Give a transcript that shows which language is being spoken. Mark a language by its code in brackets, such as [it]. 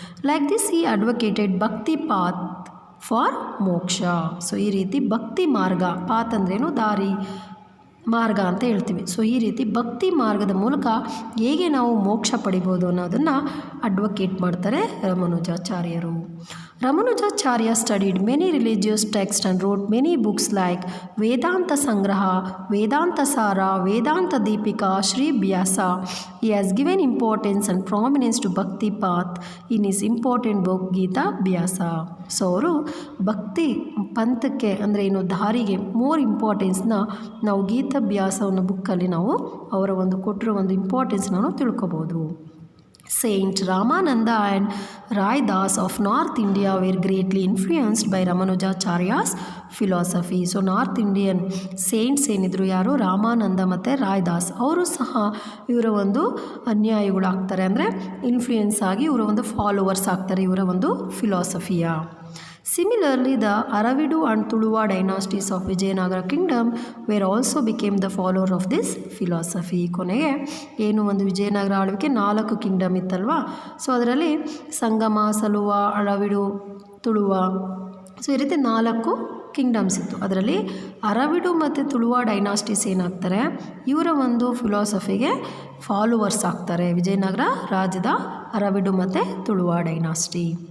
[en] Like this ಈ advocated bhakti path for moksha. [kn] ಸೊ ಈ ರೀತಿ ಭಕ್ತಿ ಮಾರ್ಗ, ಪಾತ್ ಅಂದ್ರೇನು? ದಾರಿ, ಮಾರ್ಗ ಅಂತ ಹೇಳ್ತೀವಿ. ಸೊ ಈ ರೀತಿ ಭಕ್ತಿ ಮಾರ್ಗದ ಮೂಲಕ ಹೇಗೆ ನಾವು ಮೋಕ್ಷ ಪಡಿಬೋದು ಅನ್ನೋದನ್ನು ಅಡ್ವೊಕೇಟ್ ಮಾಡ್ತಾರೆ ರಮಾನುಜಾಚಾರ್ಯರು. [en] Ramanujacharya studied many religious texts and wrote many books like Vedanta Sangraha, Vedanta Sara, Vedanta Deepika, Sri Vyasa. He has given importance and prominence to Bhakti path in his important book Gita Vyasa. [kn] So ಅವರು ಭಕ್ತಿ ಪಂಥಕ್ಕೆ ಅಂದರೆ ಏನು ದಾರಿಗೆ more ಇಂಪಾರ್ಟೆನ್ಸ್ನ ನಾವು ಗೀತಾಭ್ಯಾಸ ಅನ್ನೋ ಬುಕ್ಕಲ್ಲಿ ನಾವು ಅವರ ಒಂದು ಕೊಟ್ಟಿರೋ ಒಂದು ಇಂಪಾರ್ಟೆನ್ಸ್ ನಾವು ತಿಳ್ಕೊಬೋದು. [en] Saint Ramananda and Rai Das of North India were greatly influenced by Ramanujacharya's philosophy. [kn] So [en] North Indian saints [kn] ಏನಿದ್ರು ಯಾರು? ರಾಮಾನಂದ ಮತ್ತು ರಾಯ್ ದಾಸ್. ಅವರು ಸಹ ಇವರ ಒಂದು ಅನ್ಯಾಯಿಗಳಾಗ್ತಾರೆ, ಅಂದರೆ ಇನ್ಫ್ಲೂಯೆನ್ಸ್ ಆಗಿ ಇವರ ಒಂದು ಫಾಲೋವರ್ಸ್ ಆಗ್ತಾರೆ ಇವರ ಒಂದು ಫಿಲಾಸಫಿಯ. [en] Similarly, the Aravidu and Tuluva dynasties of Vijayanagara kingdom were also became the follower of this philosophy. [kn] ಕೊನೆಗೆ ಏನು ಒಂದು ವಿಜಯನಗರ ಆಳ್ವಿಕೆ 4 ಕಿಂಗ್ಡಮ್ ಇತ್ತಲ್ವಾ? ಸೊ ಅದರಲ್ಲಿ ಸಂಗಮ, ಸಲುವ, ಅಳವಿಡು, ತುಳುವ, ಸೊ ಈ ರೀತಿ 4 ಕಿಂಗ್ಡಮ್ಸ್ ಇತ್ತು. ಅದರಲ್ಲಿ ಅರವಿಡು ಮತ್ತು ತುಳುವ ಡೈನಾಸ್ಟೀಸ್ ಏನಾಗ್ತಾರೆ? ಇವರ ಒಂದು ಫಿಲಾಸಫಿಗೆ ಫಾಲೋವರ್ಸ್ ಆಗ್ತಾರೆ. ವಿಜಯನಗರ ರಾಜ್ಯದ ಅರವಿಡು ಮತ್ತು ತುಳುವ ಡೈನಾಸ್ಟಿ.